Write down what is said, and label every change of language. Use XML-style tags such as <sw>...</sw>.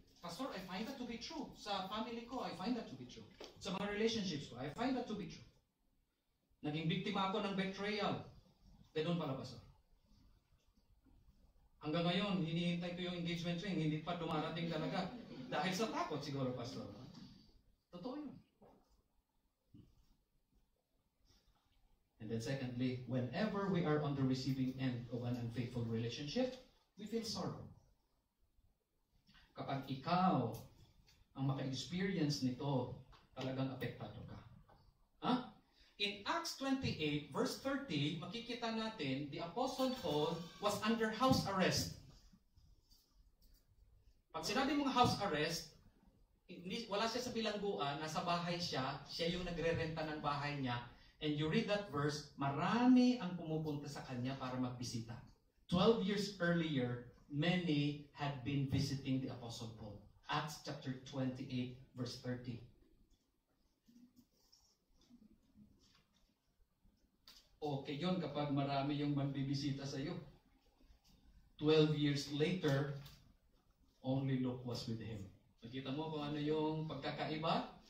<en>Pastor, I find that to be true.</en> <tl>Sa family ko,</tl> <en>I find that to be true.</en> <tl>Sa mga relationships ko,</tl> <en>I find that to be true.</en> <tl>Naging biktima ako ng betrayal. Ganun pala, Pastor. Hanggang ngayon, hinihintay ko yung engagement ring, hindi pa dumarating talaga. Dahil sa takot siguro, Pastor. Totoo yun.</tl> <en>And then secondly, whenever we are on the receiving end of an unfaithful relationship, we feel sorrow.</en> <tl>Kapag ikaw ang maka-experience nito, talagang apektado ka.</tl> <en>In Acts 28, verse 30,</en> <tl>makikita natin,</tl> <en>the Apostle Paul was under house arrest.</en> <tl>Pag sinabi mong house arrest, wala siya sa bilangguan, nasa bahay siya yung nagre-renta ng bahay niya,</tl> <en>and you read that verse,</en> <tl>marami ang pumupunta sa kanya para magbisita.</tl> <en>12 years earlier, many had been visiting the Apostle Paul. Acts chapter 28, verse 30.</en> <tl>Okay yun kapag marami yung magbibisita sa iyo.</tl> <en>12 years later, only Luke was with him.</en> <tl>Nakita mo kung ano yung pagkakaiba?</tl>